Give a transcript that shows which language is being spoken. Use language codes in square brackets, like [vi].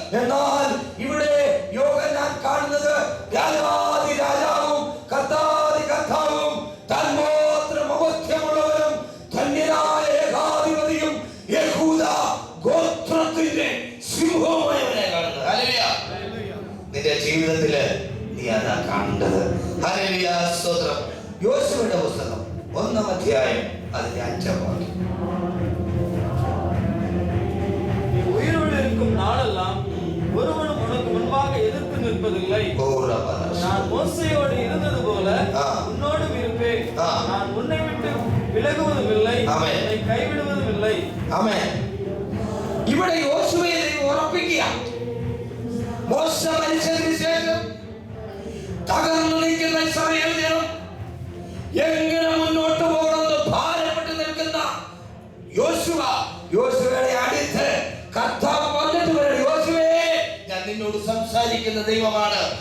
[ml] എന്നാൽ ഇവിടെ യോഹന്നാൻ കാണുന്നത് രാജാതി രാജാവും കർത്താതി കർത്താവും തന്മാത്രം അബോധ്യമുള്ളവരും ധന്യനായ ഏകാധിപതിയും യഹൂദ ഗോത്രത്തിന്റെ സിംഹവുമായവനെ കാണുന്നത്. ഹല്ലേലൂയ. നിന്റെ ജീവിതത്തില് നീ അതാ കാണേണ്ടത്. ഹല്ലേലൂയ സ്തോത്രം. യോശുവയുടെ പുസ്തകം 1-ാം അധ്യായം അതിന്റെ 5-ാം വാക്യം. [ta] உயிரோடு இருக்கும் நாளெல்லாம் ஒருவனும் உனக்கு முன்பாக எதிர்த்து நிற்பதில்லை. நான் மோசேயோடு இருந்தது போல உன்னோடும் இருப்பேன். நான் உன்னை விட்டு விலகுவதும் இல்லை, உன்னை கைவிடுவதும் இல்லை. [ml] ആമേൻ. ഇവിടെ യോശുവയെ ഉറപ്പിക്കുക. മോശ മരിച്ചതിന് ശേഷം തകർന്നു നിൽക്കുന്ന ഇസ്രായേൽ ജനം എങ്ങനെ മുന്നോട്ട് പോകണമെന്ന് ഭാരപ്പെട്ട് നിൽക്കുന്ന യോശുവയുടെ അടുത്ത് കർത്താവ് വന്നിട്ട് പറയും, യോശുവേ, ഞാൻ നിന്നോട് സംസാരിക്കുന്ന ദൈവമാണ്.